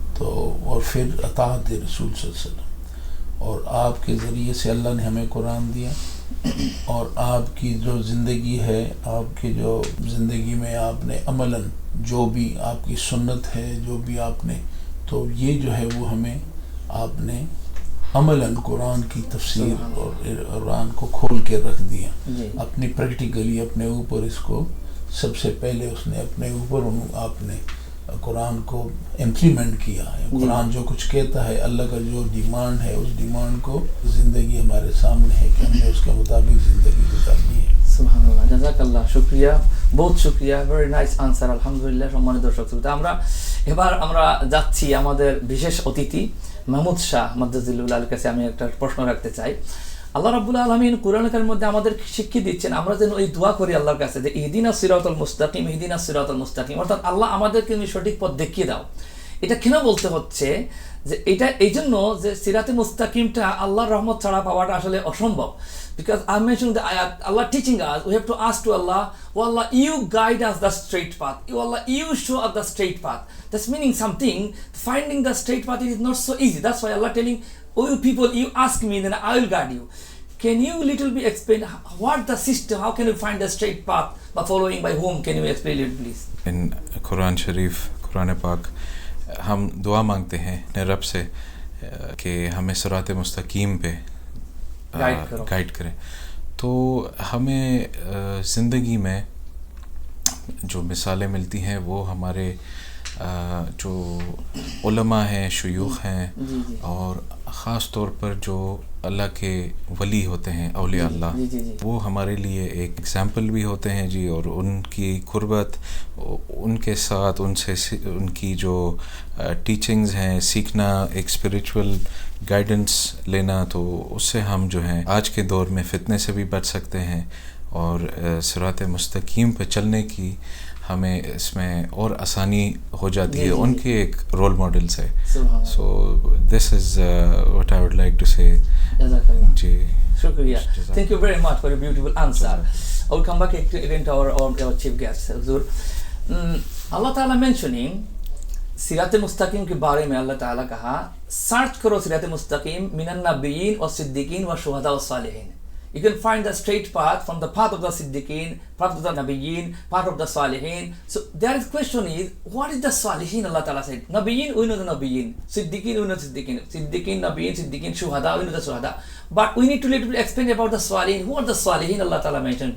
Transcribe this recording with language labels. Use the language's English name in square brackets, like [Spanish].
[Urdu] تو اور پھر اطاعت رسول صلی اللہ علیہ وسلم، اور آپ کے ذریعے سے اللہ نے ہمیں قرآن دیا، اور آپ کی جو زندگی ہے، آپ کی جو زندگی میں آپ نے عملاً جو بھی آپ کی سنت ہے، جو بھی آپ نے، تو یہ جو ہے وہ ہمیں آپ نے عملاً قرآن کی تفسیر اور قرآن کو کھول کے رکھ دیا اپنی پریکٹیکلی اپنے اوپر. اس کو سب سے پہلے اس نے اپنے اوپر آپ نے قرآن کو امپلیمنٹ کیا ہے. قرآن جو کچھ کہتا ہے، اللہ کا جو ڈیمانڈ ہے، اس ڈیمانڈ کو زندگی ہمارے سامنے ہے کہ ہم نے اس کے مطابق زندگی گزارنی ہے. [Bangla] সুবহান আল্লাহ, জাযাকাল্লাহ, শুকরিয়া, বহুত শুকরিয়া, ভেরি নাইস আনসার, আলহামদুলিল্লাহ. সম্মানিত দর্শক শ্রোতা, এবার আমরা যাচ্ছি আমাদের বিশেষ অতিথি মাহমুদ শাহ মাদ্দাজিল্লুল কাছে আমি একটা প্রশ্ন রাখতে চাই. আল্লাহ রাব্বুল আলামিন কোরআন কারীমের মধ্যে আমাদের শিক্ষা দিচ্ছেন আমরা যেন ওই দোয়া করি আল্লাহর কাছে যে [Arabic] ইহদিনাস সিরাতাল মুস্তাকিম, ইহদিনাস সিরাতাল মুস্তাকিম, [Bangla] অর্থাৎ আল্লাহ আমাদেরকে তুমি সঠিক পথ দেখিয়ে দাও. এটা কেন বলতে হচ্ছে যে এটা এই জন্য যে সিরাতে মুস্তাকিমটা আল্লাহর রহমত ছাড়া পাওয়াটা আসলে অসম্ভব. [English] Because I mentioned the ayat, Allah teaching us, we have to ask to Allah, oh Allah, you guide us the straight path. Oh Allah, you show us the straight path. That's meaning something. Finding the straight path is not so easy. That's why Allah telling, oh you people, you ask me, then I will guide you. Can you little bit explain what the system, how can you find the straight path, by following by whom? Can you explain it please? In Quran Sharif, Quran Pak, [Urdu] ہم دعا مانگتے ہیں اپنے رب سے کہ ہمیں صراط مستقیم پہ گائیڈ کریں. تو ہمیں زندگی میں جو مثالیں ملتی ہیں وہ ہمارے جو علماء ہیں، شیوخ ہیں، اور خاص طور پر جو اللہ کے ولی ہوتے ہیں، اولیاء اللہ، وہ ہمارے لیے ایک ایگزامپل بھی ہوتے ہیں جی. اور ان کی قربت، ان کے ساتھ ان سے ان کی جو ٹیچنگز ہیں، سیکھنا، ایک اسپریچول گائیڈنس لینا، تو اس سے ہم جو ہیں آج کے دور میں فتنے سے بھی بچ سکتے ہیں، اور صراط مستقیم پہ چلنے کی ہمیں اس میں اور آسانی ہو جاتی ہے ان کے ایک رول ماڈل سے. [English] So this is what I would like to say. [Urdu] جی [English] شکریہ. Thank you very much for your beautiful answer. I will come back again to our chief guest. [Urdu] اللہ تعالیٰ mentioning سیرات مستقیم کے بارے میں اللہ تعالیٰ کہا سرچ کرو سیرات مستقیم [Arabic] من النبیین والصدیقین والشہداء والصالحین. [English] You can find the straight path from the path of the Siddiqeen, path of the Nabiyyin, path of the Salihin. So there is question is, what is the Salihin? Allah Ta'ala said, Nabiyyin, we know the Nabiyyin. Siddiqeen, we know the Siddiqeen. Siddiqeen, Nabiyyin, Siddiqeen, Shuhada, we know the Shuhada. But we need to little bit explain about the Salihin. Who are the Salihin Allah Ta'ala mentioned?